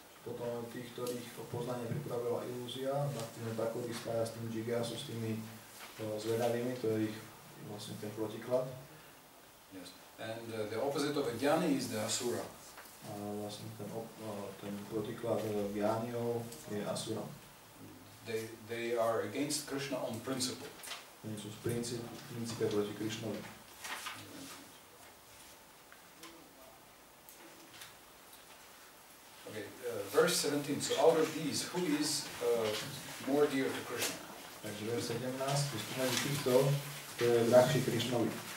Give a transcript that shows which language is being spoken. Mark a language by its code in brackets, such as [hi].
[sk] Potom tých, ktorých poznanie pripravila ilúzia, Bhaktivinoda Thakur ich spája s tým Jigyasu, s tými zvedavými, to je ich vlastne ten protiklad. [en] Yes. And the opposite of a Jnani is the Asura. [sk] A vlastne ten protiklad Jnaniov je Asura. [en] They are against Krishna on principle. [sk] Oni sú v princípe proti Krišnovi. [en] Okay, verse 17. So out of these, who is more dear to Krishna? [sk] Takže verš 17, medzi týchto, to je drahší Krišnovi.